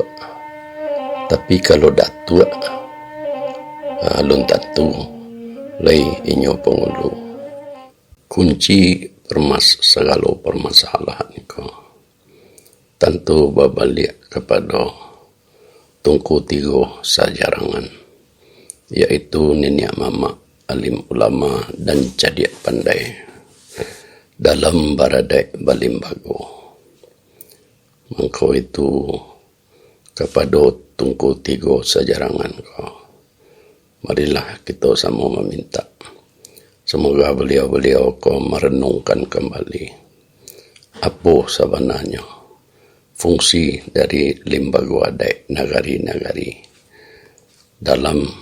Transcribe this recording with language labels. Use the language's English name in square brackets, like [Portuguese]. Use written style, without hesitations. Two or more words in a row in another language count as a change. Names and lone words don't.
[Minangkabau] Tapi kalau datua alun tentu lay inyo penghulu. [Indonesian] Kunci segala permasalahan ko tentu babalik kepada [Minangkabau] tungku tiga sajarangan, [Indonesian] yaitu [Minangkabau] nenek mama, [Indonesian] alim ulama dan [Minangkabau] cadiak pandai dalam baradai balimbago. Mengko itu [Indonesian] kepada [Minangkabau] tungku tiga sajarangan [Indonesian] ko, marilah kita sama meminta semoga beliau-beliau ko merenungkan kembali apa sebenarnya fungsi dari lembaga adat nagari-nagari dalam